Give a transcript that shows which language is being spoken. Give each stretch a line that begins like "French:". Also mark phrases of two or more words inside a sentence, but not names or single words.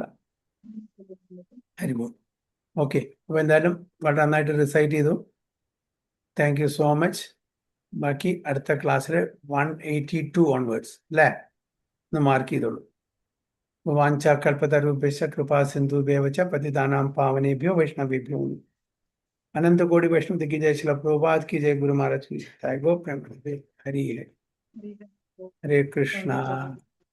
Malayalam: ഹരിബോൾ. ഓക്കെ. അപ്പൊ എന്തായാലും വളരെ നന്നായിട്ട് റിസൈറ്റ് ചെയ്തു.
English: thank you so much.
Malayalam: ബാക്കി അടുത്ത ക്ലാസ്സിൽ 182 ഓൺവേർഡ്സ് അല്ലേ ഒന്ന് മാർക്ക് ചെയ്തോളൂ.
Sanskrit: വാഞ്ചാകൽപതരൂപേശ കൃപാ സിന്ധുഭ്യവച പതിതാനാം പാവനേഭ്യോ വൈഷ്ണവേഭ്യോ
Hindi: अनंत कोटि वैष्णव की जय। श्रील प्रभुपाद की जय। गुरु महाराज की जय। गो प्रेम हरि है। हरे कृष्णा।